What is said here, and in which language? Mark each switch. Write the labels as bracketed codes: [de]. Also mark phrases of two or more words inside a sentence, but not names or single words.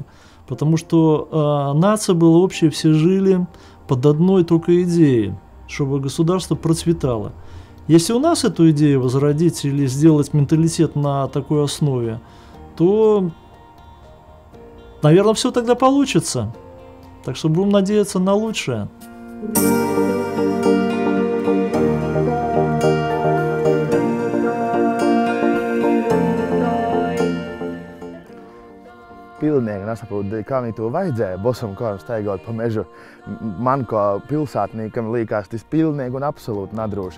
[ru] Потому что нация была общая, все жили под одной только идеей, чтобы государство процветало. Если у нас эту идею возродить или сделать менталитет на такой основе, то, наверное, все тогда получится. Так что будем надеяться на лучшее. [lv] Pilnieki nesaprot, kā viņi to vajadzēja, bosam kājām staigot pa mežu. Man kā pilsētniekam likās tas pilnīgi un absolūti nedroši.